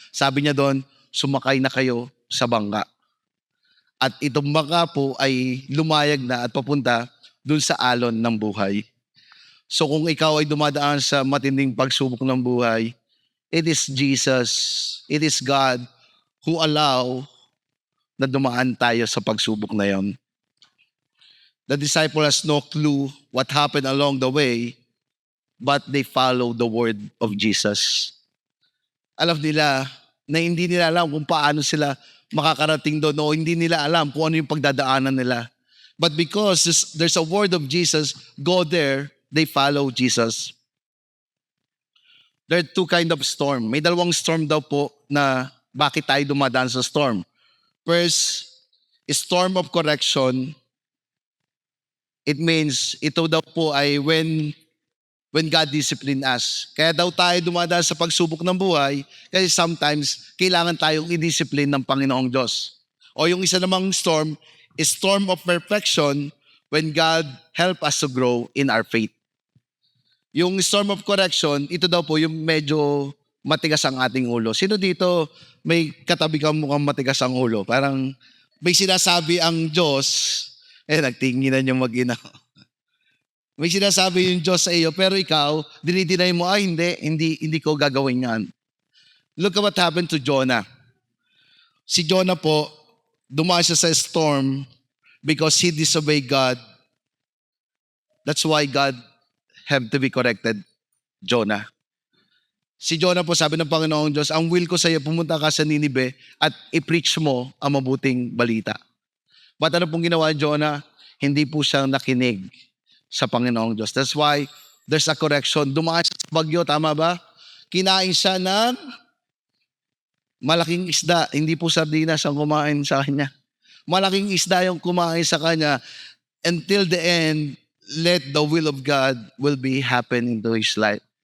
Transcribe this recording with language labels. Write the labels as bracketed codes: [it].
[tl] Sabi niya doon, sumakay na kayo sa bangka. At itong bangka po ay lumayag na at papunta doon sa alon ng buhay. So kung ikaw ay dumadaan sa matinding pagsubok ng buhay, [en] it is Jesus, it is God who allow [tl] na dumaan tayo sa pagsubok na yon. [en] The disciple has no clue what happened along the way, but they follow the word of Jesus. [tl] Alam nila na hindi nila alam kung paano sila makakarating doon o hindi nila alam kung ano yung pagdadaanan nila. [en] But because there's a word of Jesus, go there, they follow Jesus. There are two kind of storm. [tl] May dalawang storm daw po na bakit tayo dumadaan sa storm. [en] First, storm of correction. It means, [tl] ito daw po ay [en] when God discipline us. [tl] Kaya daw tayo dumadaan sa pagsubok ng buhay kasi sometimes kailangan tayong i-discipline ng Panginoong Diyos. O yung isa namang [en] storm is storm of perfection when God help us to grow in our faith. [tl] Yung storm of correction, ito daw po yung medyo matigas ang ating ulo. Sino dito may katabi kang mukhang matigas ang ulo? Parang may sinasabi ang Diyos, nagtinginan yung mag-ina. May sinasabi yung Diyos sa iyo, pero ikaw, dinidinay mo, hindi ko gagawin yan. [en] Look at what happened to Jonah. [tl] Si Jonah po, dumaan siya sa [en] storm because he disobeyed God. That's why God have to be corrected, Jonah. [tl] Si Jonah po, sabi ng Panginoong Diyos, ang will ko sa iyo, pumunta ka sa Ninive at i-preach mo ang mabuting balita. But ano pong ginawa Jonah? Hindi po siya nakinig sa Panginoong Diyos. [en] That's why there's a correction. [tl] Dumaan siya sa bagyo, tama ba? Kinain siya ng malaking isda. Hindi po sardinas ang kumain sa kanya. Malaking isda yung kumain sa kanya. [en] Until the end, let the will of God will be happen into his life.